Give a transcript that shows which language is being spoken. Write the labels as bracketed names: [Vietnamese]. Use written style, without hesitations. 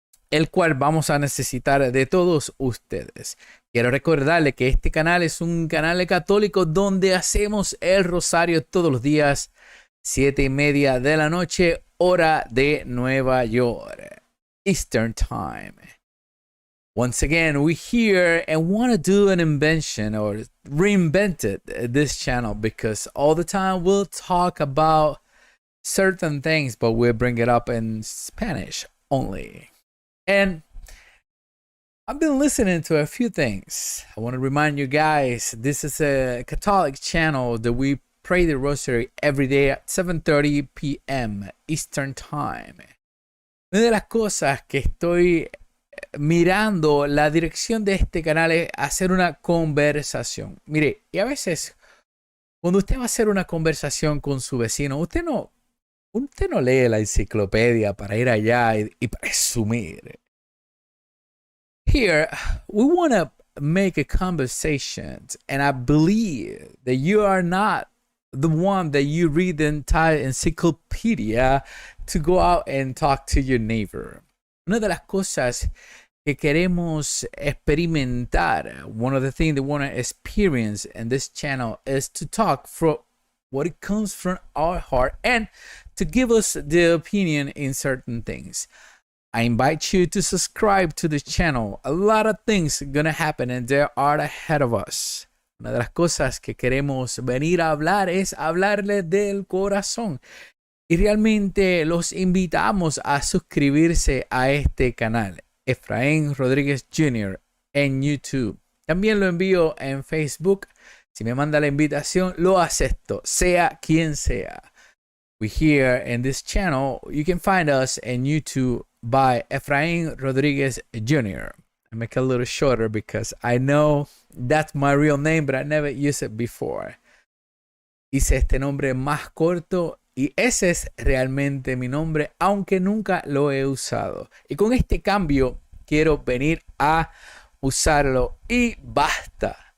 [Spanish] el cual vamos a necesitar de todos ustedes. Quiero recordarle que este canal es un canal católico donde hacemos el rosario todos los días, 7:30 de la noche, hora de Nueva York, Eastern Time. [English] Once again, we're here and want to do an invention or reinvent this channel, because all the time we'll talk about certain things, but we'll bring it up in Spanish only. And I've been listening to a few things. I want to remind you guys, this is a Catholic channel that we pray the rosary every day at 7:30 p.m. Eastern Time. [Spanish] Una de las cosas que estoy mirando la dirección de este canal es hacer una conversación. Mire, y a veces cuando usted va a hacer una conversación con su vecino, usted no lee la enciclopedia para ir allá y presumir. [English] Here, we want to make a conversation, and I believe that you are not the one that you read the entire encyclopedia to go out and talk to your neighbor. [Spanish] Una de las cosas que queremos experimentar, [English] one of the things that we want to experience in this channel is to talk from what it comes from our heart and to give us the opinion in certain things. I invite you to subscribe to the channel. A lot of things are going to happen and they are ahead of us. [Spanish] Una de las cosas que queremos venir a hablar es hablarle del corazón. Y realmente los invitamos a suscribirse a este canal, Efrain Rodriguez Jr. en YouTube. También lo envío en Facebook. Si me manda la invitación, lo acepto, sea quien sea. [English] We here in this channel, you can find us in YouTube by Efrain Rodriguez Jr. I make it a little shorter because I know that's my real name, but I never used it before. [Spanish] Hice este nombre más corto y ese es realmente mi nombre, aunque nunca lo he usado. Y con este cambio quiero venir a usarlo y basta.